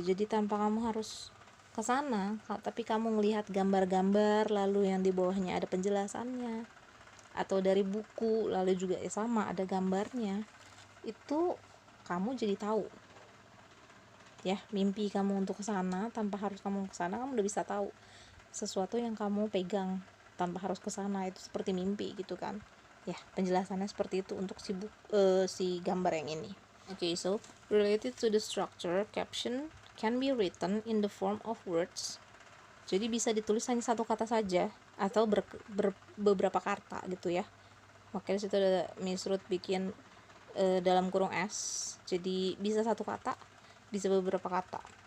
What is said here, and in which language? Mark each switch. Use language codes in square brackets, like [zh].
[id] Jadi tanpa kamu harus ke sana, tapi kamu melihat gambar-gambar lalu yang di bawahnya ada penjelasannya, atau dari buku lalu juga sama ada gambarnya, itu kamu jadi tahu ya mimpi kamu untuk ke sana. Tanpa harus kamu ke sana kamu udah bisa tahu sesuatu yang kamu pegang tanpa harus ke sana, itu seperti mimpi gitu kan ya. Penjelasannya seperti itu untuk si gambar yang ini. [en] Okay, so related to the structure, caption can be written in the form of words. [id] Jadi bisa ditulis hanya satu kata saja atau beberapa kata gitu ya. Makanya situ ada Miss Ruth bikin dalam kurung S. Jadi bisa satu kata, bisa beberapa kata.